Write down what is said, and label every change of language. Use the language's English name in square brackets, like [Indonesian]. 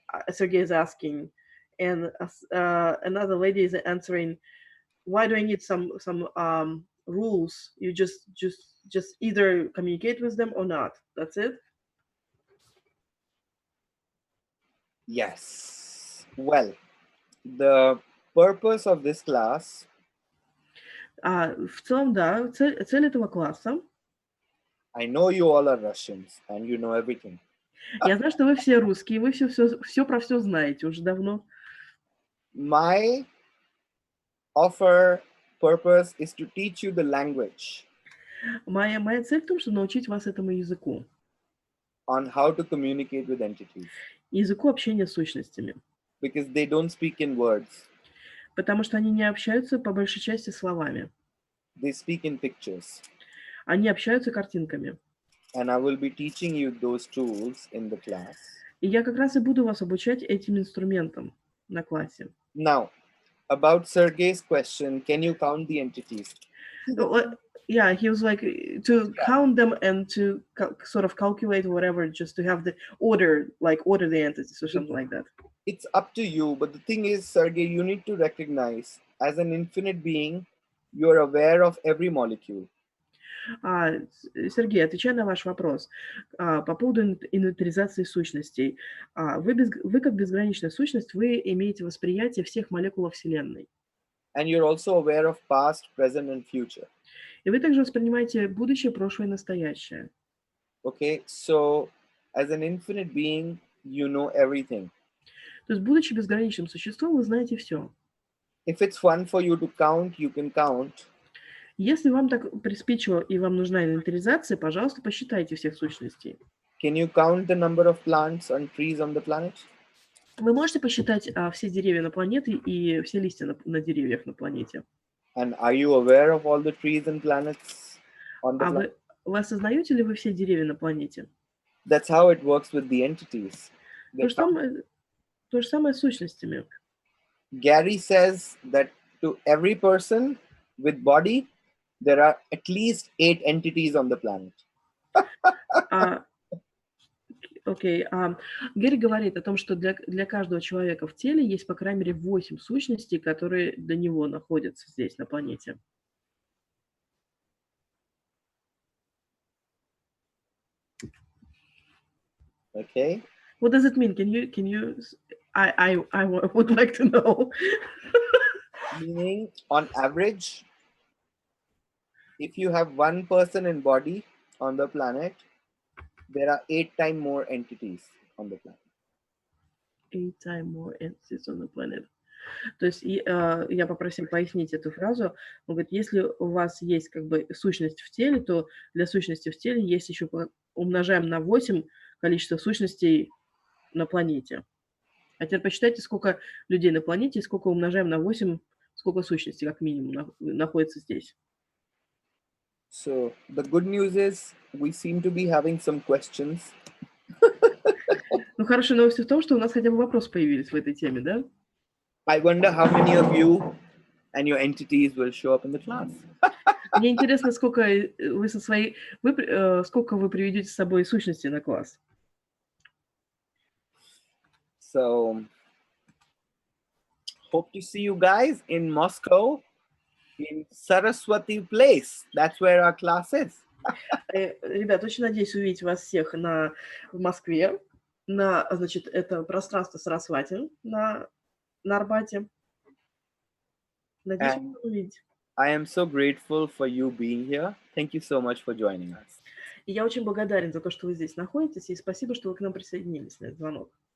[English] Sergey is asking, and another lady is answering, why do I need some rules? You just either communicate with them or not. That's it. Yes. Well, the purpose of this class. [Russian] В целом, да, цель этого класса. [English] I know you all are Russians and you know everything. [Russian] Я знаю, что вы все русские, вы все про все знаете уже давно. [English] My purpose is to teach you the language. [Russian] Моя цель в том, чтобы научить вас этому языку. [English] On how to communicate with entities. [Russian] Языку общения с сущностями. [English] Because they don't speak in words. [Russian] Потому что они не общаются по большей части словами. [English] They speak in pictures. [Russian] Они общаются картинками. [English] And I will be teaching you those tools in the class. [Russian] И я как раз и буду вас обучать этим инструментам на классе. [English] Now, about Sergey's question, can you count the entities? Yeah, he was like to count them and to sort of calculate whatever, just to have the order the entities or something like that. It's up to you, but the thing is, Sergey, you need to recognize, as an infinite being, you're aware of every molecule. [Russian] Сергей, отвечая на ваш вопрос по поводу инвентаризации сущностей. Вы как безграничная сущность, вы имеете восприятие всех молекул Вселенной. [English] And you're also aware of past, present, and future. [Russian] И вы также воспринимаете будущее, прошлое и настоящее. [English] Okay, so as an infinite being, you know everything. [Russian] То есть, будучи безграничным существом, вы знаете все. [English] If it's fun for you to count, you can count. [Russian] Если вам так приспичило и вам нужна инвентаризация, пожалуйста, посчитайте всех сущностей. [English] Can you count the number of plants and trees on the planet? [Russian] Вы можете посчитать все деревья на планете и все листья на деревьях на планете? [English] And are you aware of all the trees and planets on the planet? [Russian] Вы осознаете ли вы все деревья на планете? [English] That's how it works with the entities. [Russian] То же самое с сущностями. [English] Gary says that to every person with body, there are at least 8 entities on the planet. [Russian] Окей. Гэри говорит о том, что для каждого человека в теле есть, по крайней мере, 8 сущностей, которые до него находятся здесь, на планете. [English] Okay. What does it mean? Can you? I would like to know. Meaning, on average, if you have one person in body on the planet, there are 8 times more entities on the planet. 8 times more entities on the planet. [Russian] То есть я попросил пояснить эту фразу. Он говорит, если у вас есть как бы сущность в теле, то для сущности в теле есть еще, умножаем на 8 количество сущностей на планете. А теперь посчитайте, сколько людей на планете, и сколько умножаем на 8, сколько сущностей, как минимум, находится здесь. [English] So, the good news is, we seem to be having some questions. [Russian] Ну, хорошая новость в том, что у нас хотя бы вопросы появились в этой теме, да? [English] I wonder how many of you and your entities will show up in the class. [Russian] Мне интересно, сколько вы приведете с собой сущностей на класс. [English] So, hope to see you guys in Moscow, in Saraswati Place. That's where our class is. [Russian] Ребят, очень надеюсь увидеть вас всех в Москве, значит, это пространство Сарасвати на Арбате. Надеюсь, вас увидеть. [English] I am so grateful for you being here. Thank you so much for joining us. [Russian] И я очень благодарен за то, что вы здесь находитесь, и спасибо, что вы к нам присоединились на этот звонок.